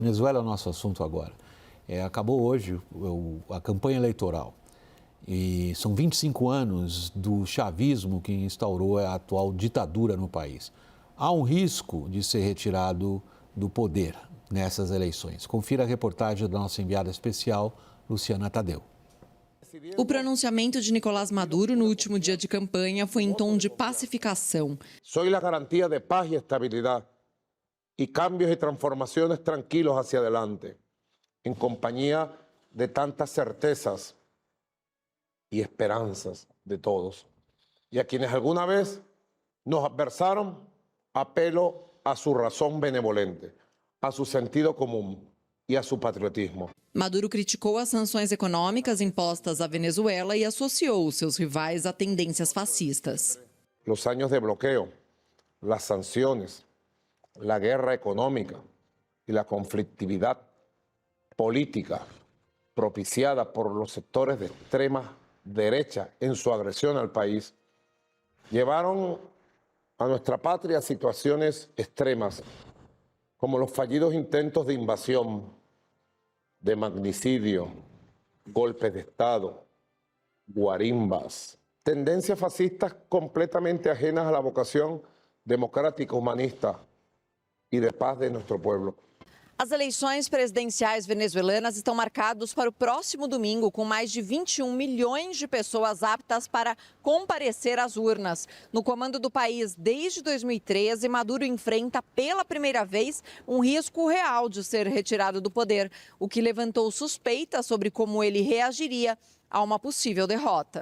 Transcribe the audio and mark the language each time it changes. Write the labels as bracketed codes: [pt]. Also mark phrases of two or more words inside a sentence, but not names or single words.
[pt] Venezuela é o nosso assunto agora. Acabou hoje a campanha eleitoral e são 25 anos do chavismo que instaurou a atual ditadura no país. Há um risco de ser retirado do poder nessas eleições. Confira a reportagem da nossa enviada especial, Luciana Tadeu. O pronunciamento de Nicolás Maduro no último dia de campanha foi em tom de pacificação. [es] Soy la garantía de paz y estabilidad y cambios y transformaciones tranquilos hacia adelante, en compañía de tantas certezas y esperanzas de todos. Y a quienes alguna vez nos adversaron, apelo a su razón benevolente, a su sentido común y a su patriotismo. [pt] Maduro criticou as sanções econômicas impostas à Venezuela e associou os seus rivais a tendências fascistas. [es] Los años de bloqueo, las sanciones, la guerra económica y la conflictividad política propiciada por los sectores de extrema derecha en su agresión al país, llevaron a nuestra patria a situaciones extremas, como los fallidos intentos de invasión, de magnicidio, golpes de Estado, guarimbas, tendencias fascistas completamente ajenas a la vocación democrática, humanista y de paz de nuestro pueblo. [pt] As eleições presidenciais venezuelanas estão marcadas para o próximo domingo, com mais de 21 milhões de pessoas aptas para comparecer às urnas. No comando do país desde 2013, Maduro enfrenta pela primeira vez um risco real de ser retirado do poder, o que levantou suspeitas sobre como ele reagiria a uma possível derrota.